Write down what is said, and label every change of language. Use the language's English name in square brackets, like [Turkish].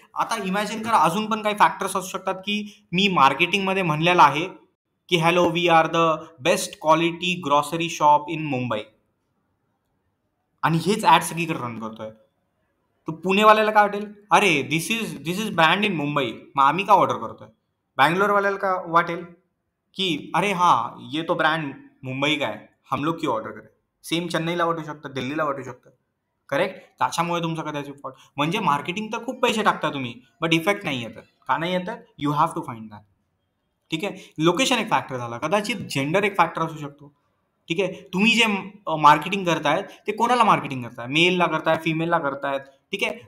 [Marathi] आता इमॅजिन करा अजून पण काही फॅक्टर्स असू शकतात की मी मार्केटिंगमध्ये म्हणलेलं आहे की [English] hello we are the best quality grocery shop in Mumbai, [Marathi] आणि हेच ऍड सगळीकडे रन करतोय. तर पुणेवाल्याला काय वाटेल? अरे [English] this is brand in Mumbai, [Marathi] मग आम्ही का ऑर्डर करतोय? बँगलोरवाल्याला का वाटेल की अरे हा [Hindi] ये तो ब्रँड मुंबई का है, हम लोग क्यों ऑर्डर करें? [Marathi] सेम चेन्नईला वाटू शकतं, दिल्लीला वाटू शकतं. करेक्ट? त्याच्यामुळे तुमचा कदाचित फॉल्ट. म्हणजे मार्केटिंग तर खूप पैसे टाकता तुम्ही, बट इफेक्ट नाही येतात. का नाही येतात? [English] You have to find that. [Marathi] ठीक आहे. लोकेशन एक फॅक्टर झाला, कदाचित जेंडर एक फॅक्टर असू शकतो. ठीक आहे. तुम्ही जे मार्केटिंग करतायत ते कोणाला मार्केटिंग करताय? मेलला करताय, फिमेलला करतायत. ठीक आहे.